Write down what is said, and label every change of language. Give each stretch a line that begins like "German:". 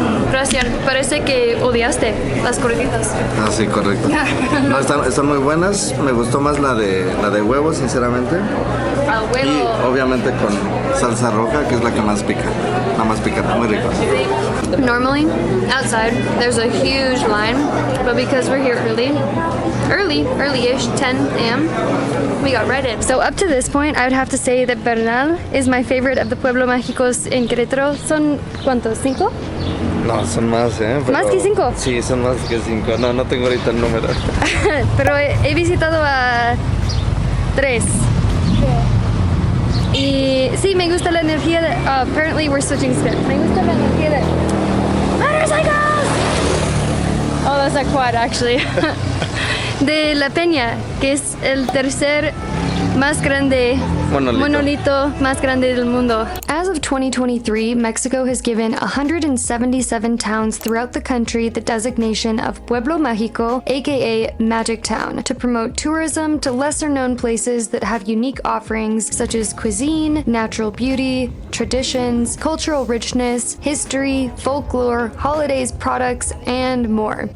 Spanish: Gracias. Parece que odiaste las gorditas. Ah, sí, correcto. No, están muy buenas. Me gustó más la de huevo, sinceramente. A huevo. Y obviamente con salsa roja, que es la que más pica. La más picante, muy rico.
English: Normally, outside, there's a huge line, but because we're here early-ish, 10 a.m., we got right in. So up to this point, I would have to say that Bernal is my favorite of the Pueblos Mágicos in Querétaro.
Spanish: ¿Son cuántos? ¿5? No, son más, ¿eh? ¿Más que 5? Sí, son más que 5. No tengo ahorita el número. Pero he visitado a 3. Y sí, me gusta la energía de...
English: apparently we're switching script.
Spanish: Me gusta la energía de...
English: Motorcycles! Oh, that's a quad, actually.
Spanish: De La Peña, que es el tercer más grande monolito más grande del mundo.
English: As of 2023, Mexico has given 177 towns throughout the country the designation of Pueblo Mágico, aka Magic Town, to promote tourism to lesser-known places that have unique offerings such as cuisine, natural beauty, traditions, cultural richness, history, folklore, holidays, products, and more.